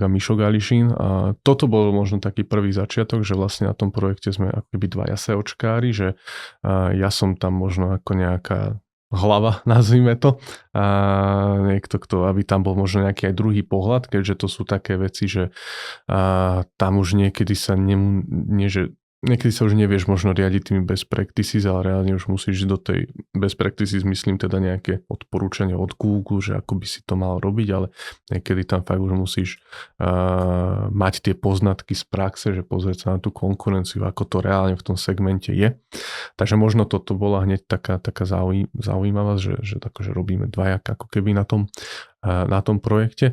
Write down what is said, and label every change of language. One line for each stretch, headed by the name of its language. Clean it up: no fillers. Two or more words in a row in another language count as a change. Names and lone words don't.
Slovak: Mišo Gališín a toto bol možno taký prvý začiatok, že vlastne na tom projekte sme akoby dvaja SEOčkári, že ja som tam možno ako nejaká hlava, nazvime to, a niekto, aby tam bol možno nejaký aj druhý pohľad, keďže to sú také veci, že tam už niekedy sa niekedy sa už nevieš možno riadiť tými
English: best practices,
Slovak: ale reálne už musíš do tej
English: best practices,
Slovak: myslím teda nejaké odporúčania od Google, že ako by si to mal robiť, ale niekedy tam fakt už musíš mať tie poznatky z praxe, že pozrieť sa na tú konkurenciu, ako to reálne v tom segmente je. Takže možno toto bola hneď taká zaujímavá, že robíme dvajak ako keby na tom projekte.